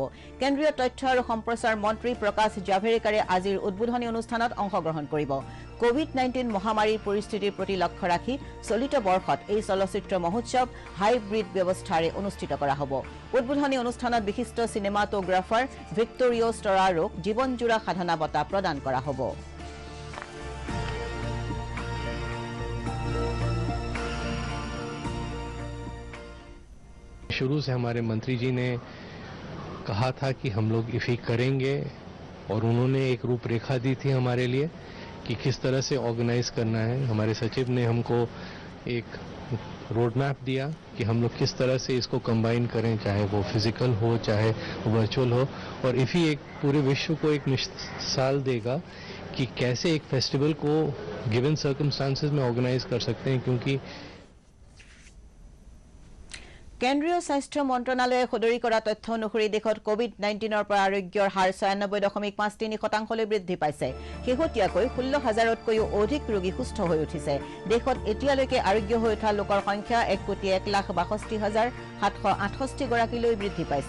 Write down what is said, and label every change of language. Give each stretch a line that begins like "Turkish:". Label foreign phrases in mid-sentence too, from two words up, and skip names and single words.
Assamese: কেন্দ্ৰীয় তথ্য আৰু সম্প্ৰচাৰ মন্ত্ৰী প্ৰকাশ জাভেড়কাৰে আজিৰ উদ্বোধনী অনুষ্ঠানত অংশগ্ৰহণ কৰিব। কোভিড-19 মহামাৰীৰ পৰিস্থিতিৰ প্ৰতি লক্ষ্য ৰাখি চলিত বৰ্ষত এই চলচ্চিত্ৰ মহোৎসৱ হাইব্ৰিড ব্যৱস্থাৰে অনুষ্ঠিত কৰা হ'ব। উদ্বোধনী অনুষ্ঠানত বিশিষ্ট চিনেমাটোগ্ৰাফাৰ ভিক্টৰিঅ ষ্টৰাৰোক জীৱনজোৰা সাধনা বঁটা প্ৰদান কৰা হ'ব।
Hindi: शुरू से हमारे मंत्री जी ने कहा था कि हम लोग इफ़ी करेंगे और उन्होंने एक रूपरेखा दी थी हमारे लिए कि किस तरह से ऑर्गेनाइज करना है। हमारे सचिव ने हमको एक
English: road map
Hindi: दिया कि हम लोग किस तरह से इसको कंबाइन करें, चाहे वो फिजिकल हो चाहे वर्चुअल हो। और इफ़ी एक पूरे विश्व को एक मिसाल देगा कि कैसे एक फेस्टिवल को
English: given circumstances
Hindi: में ऑर्गेनाइज कर सकते हैं, क्योंकि
Assamese: কেন্দ্ৰীয় স্বাস্থ্য মন্ত্ৰণালয়ে সদৰি কৰা তথ্য অনুসৰি দেশত কোভিড-19ৰ পৰা আৰোগ্যৰ হাৰ 96.53% বৃদ্ধি পাইছে। শেহতীয়াকৈ 16,000তকৈও অধিক ৰোগী সুস্থ হৈ উঠিছে। দেশত এতিয়ালৈকে আৰোগ্য হৈ উঠা লোকৰ সংখ্যা 1,62,768 গৰাকীলৈ বৃদ্ধি পাইছে।